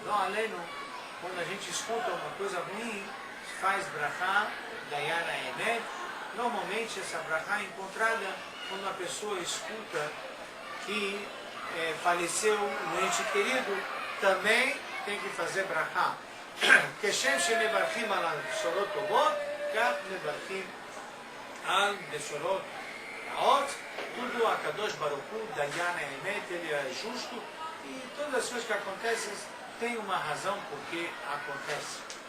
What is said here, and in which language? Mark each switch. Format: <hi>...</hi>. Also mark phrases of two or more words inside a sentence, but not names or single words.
<pt>Não aleno, quando a gente escuta uma coisa ruim, faz Brachá</pt> <he>דיין האמת.</he> <pt>Normalmente essa Brachá é encontrada quando a pessoa escuta que faleceu um ente querido, também tem que fazer Brachá.</pt> <he>כשם שמברכים על בשורות טובות, כך מברכים על בשורות רעות. Tudo a קדוש ברוך הוא, דיין האמת,</he> <pt>ele é justo, e todas as coisas que acontecem tem uma razão por que acontece.</pt>